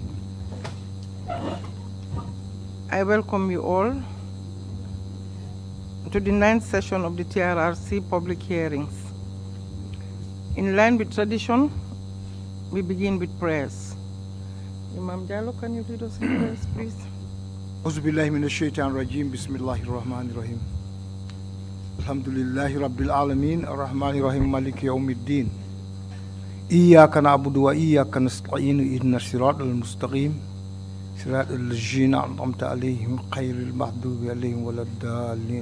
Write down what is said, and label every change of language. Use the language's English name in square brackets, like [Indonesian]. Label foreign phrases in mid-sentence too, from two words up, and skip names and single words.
[English] I welcome you all to the 9th session of the TRRC public hearings. In line with tradition, we begin with prayers. Imam Jallo, can you lead us in prayers, please? [Arabic] أعوذ بالله من الشيطان الرجيم. بسم الله الرحمن الرحيم. الحمد لله رب العالمين. الرحمن الرحيم. مالك يوم الدين. إياك نعبد وإياك نستعين. اهدنا الصراط المستقيم. صراط الذين أنعمت عليهم غير المغضوب عليهم ولا الضالين.